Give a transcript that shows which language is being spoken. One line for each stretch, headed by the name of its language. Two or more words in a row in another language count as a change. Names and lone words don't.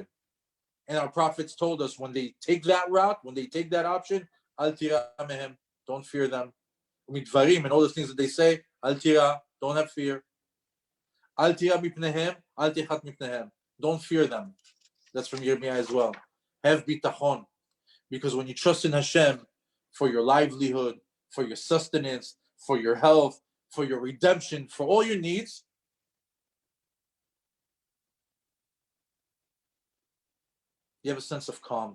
English: And our prophets told us when they take that route, when they take that option,
Hebrew: אל תירא מהם,
English: don't fear them. Mitvarim and all the things that they say,
Hebrew: אל תירא,
English: don't have fear.
Hebrew: אל תירא מפניהם, אל תחת מפניהם,
English: don't fear them. That's from Yirmiyah as well. Have bitachon, because when you trust in Hashem for your livelihood, for your sustenance, for your health, for your redemption, for all your needs, you have a sense of calm.